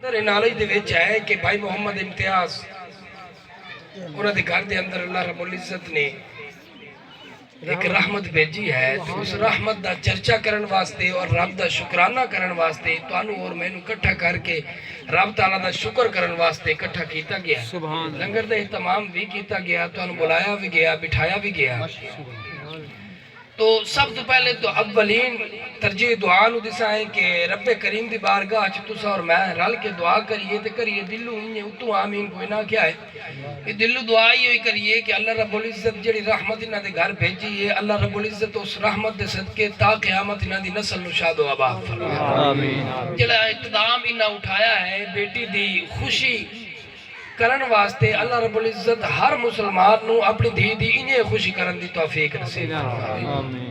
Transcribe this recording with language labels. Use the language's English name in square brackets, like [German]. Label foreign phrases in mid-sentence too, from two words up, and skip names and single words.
[Punjabi] نالج دے وچ ہے کہ بھائی محمد امتیاز انہاں دے گھر دے اندر اللہ رب العزت نے ایک رحمت بھیجی ہے، تو اس رحمت دا چرچا کرن واسطے اور رب دا شکرانہ کرن واسطے تانوں اور مینوں اکٹھا کر کے رب تعالیٰ دا شکر کرن واسطے اکٹھا کیتا گیا، لنگر دا اہتمام بھی کیتا گیا، تانوں بلایا بھی گیا، بٹھایا بھی گیا۔ تو سب تو پہلے تو اولین ترجیح دعا نو دسا ہے کہ رب کریم دی بارگاہ چ تساں اور میں رل کے دعا کریے تے کریے دلو انہیں اتو آمین کوئی نہ کیا ہے، یہ دلو دعا ہی ہوئی کریے کہ اللہ رب العزت جڑی رحمت انہاں دے گھر بھیجی ہے، اللہ رب العزت اس رحمت دے صدقے تا قیامت انہاں دی نسل نو شاد و آباد فرمائے۔ جڑا اقدام انہاں اٹھایا ہے بیٹی دی خوشی کرن واسطے اللہ رب العزت ہر مسلمان نو اپنی دھی دی انہیں خوشی کرن دی توفیق نصیب فرمائے۔